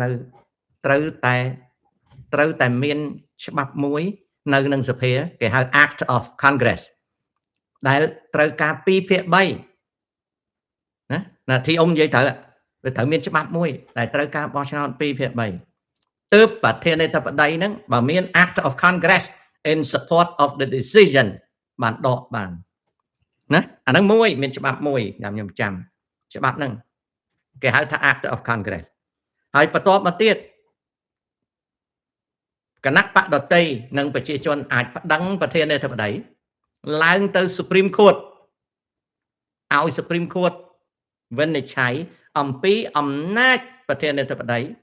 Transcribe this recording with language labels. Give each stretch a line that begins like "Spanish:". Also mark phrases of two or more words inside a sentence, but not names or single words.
Khmer: ត្រូវតែមានច្បាប់មួយនៅក្នុងសភាគេហៅ
English: Act of Congress
Khmer: ដែលត្រូវការ2ភាគ3 ណាទីនិយាយត្រូវមានច្បាប់មួយដែលត្រូវការបោះឆ្នោត2ភាគ3ទើបប្រធានាធិបតីហ្នឹងបើមាន
English: Act of Congress in support of the decision
Khmer: បានដកបានណាអាហ្នឹងមួយមានច្បាប់មួយខ្ញុំចាំច្បាប់ហ្នឹងគេហៅថា
English: Act of Congress
Khmer: ហើយបន្ទាប់មកទៀត គណៈបកដតីនិងប្រជាជនអាចប្តឹងប្រធានាធិបតីឡើងទៅ Supreme Court ឲ្យ Supreme Court វិនិច្ឆ័យអំពីអំណាចប្រធានាធិបតី